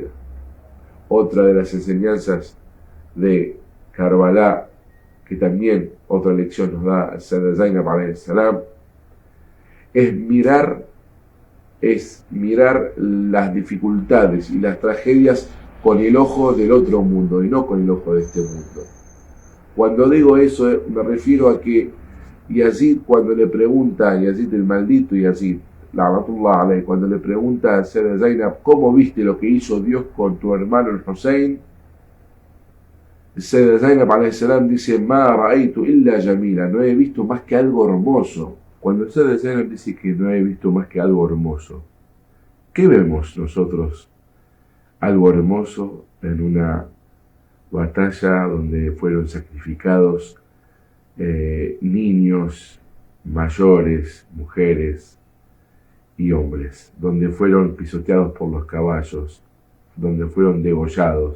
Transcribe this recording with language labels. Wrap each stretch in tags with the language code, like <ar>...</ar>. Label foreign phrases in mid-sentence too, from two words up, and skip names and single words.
<es>Otra de las enseñanzas de Karbala, que también otra lección nos da el Sayyid Zainab</es> <ar>عليه السلام,</ar> <es>es mirar las dificultades y las tragedias con el ojo del otro mundo y no con el ojo de este mundo. Cuando digo eso, me refiero a que Yazid, cuando le pregunta a Yazid, el maldito Yazid,</es> <ar>لعنة الله عليه,</ar> <es>cuando le pregunta a Sayyid Zainab: ¿cómo viste lo que hizo Dios con tu hermano el Hussein? Sayyid Zainab</es> <ar>عليه السلام</ar> <es>dice:</es> <ar>ما رأيت إلا جميلا,</ar> <es>no he visto más que algo hermoso. Cuando Sayyid Zainab dice que no he visto más que algo hermoso, ¿qué vemos nosotros? Algo hermoso en una batalla donde fueron sacrificados niños, mayores, mujeres y hombres, donde fueron pisoteados por los caballos, donde fueron degollados.</es>